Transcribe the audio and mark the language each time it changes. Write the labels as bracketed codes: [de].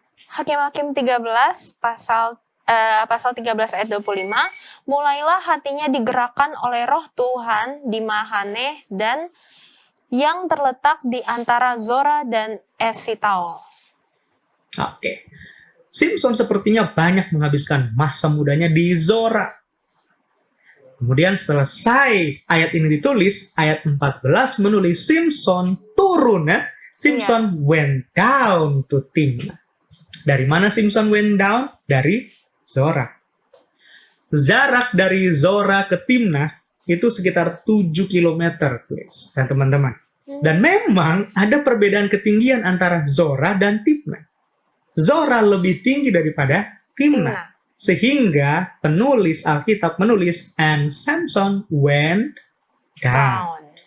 [id] Hakim-Hakim 13 pasal 13 ayat 25, mulailah hatinya digerakkan oleh roh Tuhan di Mahaneh dan yang terletak di antara Zora dan Esitaol. Oke. Simson sepertinya banyak menghabiskan masa mudanya di Zora. Kemudian selesai ayat ini ditulis, ayat 14 menulis Simson turun ya. [en] Simson went down to Timnah. [id] Dari mana [en] Simson went down? [id] Dari Zora. Jarak dari Zora ke Timnah itu sekitar 7 km, guys, dan teman-teman. Dan memang ada perbedaan ketinggian antara Zora dan Timnah. Zora lebih tinggi daripada Timnah. Sehingga penulis Alkitab menulis, [en] and Samson went down.